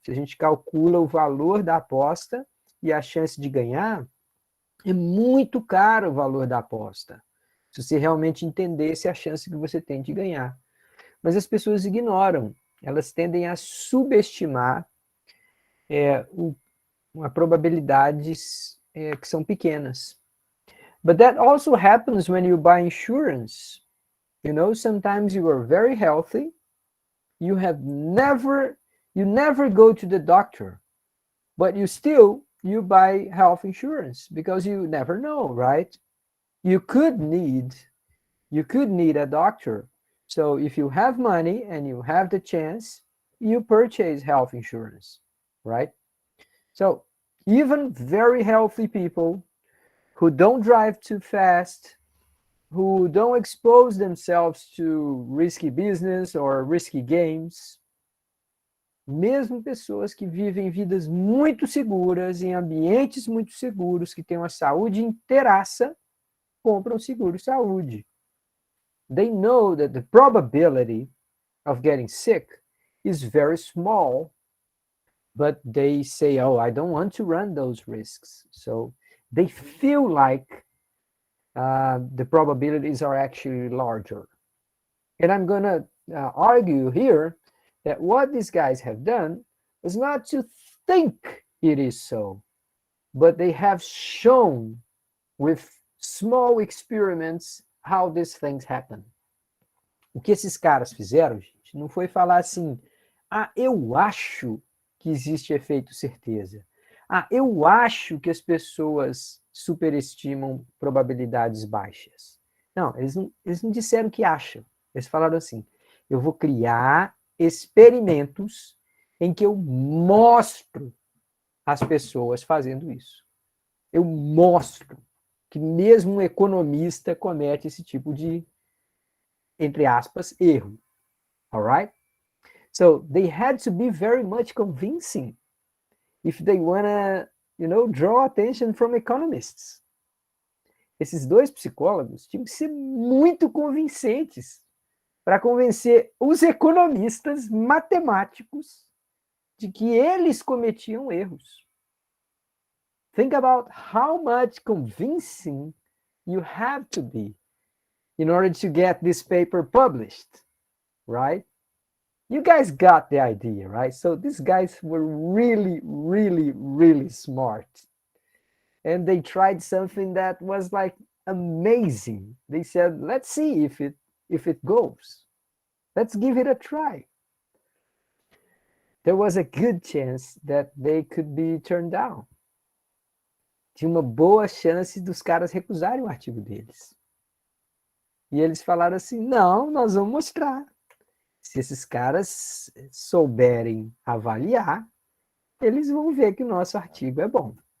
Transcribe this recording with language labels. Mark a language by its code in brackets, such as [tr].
[pt] Se a gente calcula o valor da aposta e a chance de ganhar, é muito caro o valor da aposta. Se você realmente entendesse a chance que você tem de ganhar. Mas as pessoas ignoram. Elas tendem a subestimar probabilidades que são pequenas. [en] But that also happens when you buy insurance. Sometimes you are very healthy. You never go to the doctor, but you buy health insurance because you never know, right? You could need a doctor. So if you have money and you have the chance, you purchase health insurance, right? So even very healthy people who don't drive too fast, who don't expose themselves to risky business or risky games, [pt] mesmo pessoas que vivem vidas muito seguras, em ambientes muito seguros, que têm uma saúde inteiraça, compram seguro-saúde. [en] They know that the probability of getting sick is very small, but they say, oh, I don't want to run those risks. So they feel like the probabilities are actually larger. And I'm going to argue here that what these guys have done is not to think it is so, but they have shown with small experiments how these things happen. [pt] O que esses caras fizeram, gente, não foi falar assim, ah, eu acho que existe efeito certeza. Ah, eu acho que as pessoas superestimam probabilidades baixas. Não, eles não disseram que acham. Eles falaram assim, eu vou criar experimentos em que eu mostro as pessoas fazendo isso. Eu mostro que mesmo um economista comete esse tipo de, entre aspas, erro. [en] All right? So they had to be very much convincing if they want to, draw attention from economists. [pt] Esses dois psicólogos tinham que ser muito convincentes para convencer os economistas matemáticos de que eles cometiam erros. [en] Think about how much convincing you have to be in order to get this paper published, right? You guys got the idea, right? So these guys were really, really, really smart. And they tried something that was like amazing. They said, let's see if it goes. Let's give it a try. There was a good chance that they could be turned down. [pt] Tinha uma boa chance dos caras recusarem o artigo deles. E eles falaram assim, não, nós vamos mostrar. Se esses caras souberem avaliar, eles vão ver que o nosso artigo é bom.